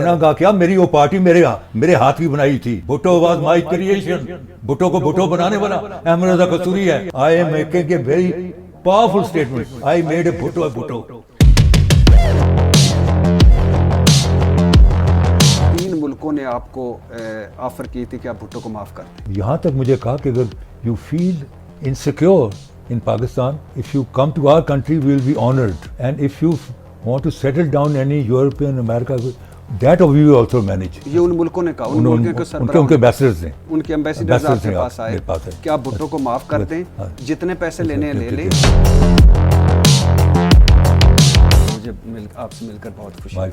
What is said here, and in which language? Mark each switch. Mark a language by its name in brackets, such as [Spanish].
[Hindi] पनाहगाह क्या, मेरी वो पार्टी मेरे हाथ की बनाई थी। [English] Bhutto was my creation. [Hindi] Bhutto को भुट्टो बनाने वाला अहमद रज़ा कसूरी है। [English] I am making a very powerful statement. I made a Bhutto. [Hindi] 3 मुल्कों ने आपको ऑफर की थी कि आप भुट्टो को माफ कर दें। यहाँ तक मुझे कहा कि अगर [English] You feel insecure in Pakistan, if you come to our country, we will be honored. And if you want to settle down any European, America, that we will also manage. [Hindi] ये उन मुल्कों ने कहा, उनके एम्बेसडर्स ने, उनके ambassadors आपके पास आए कि आप भुट्टो को माफ कर दें, जितने पैसे लेने हैं ले लें। मुझे आपसे मिलकर बहुत खुशी।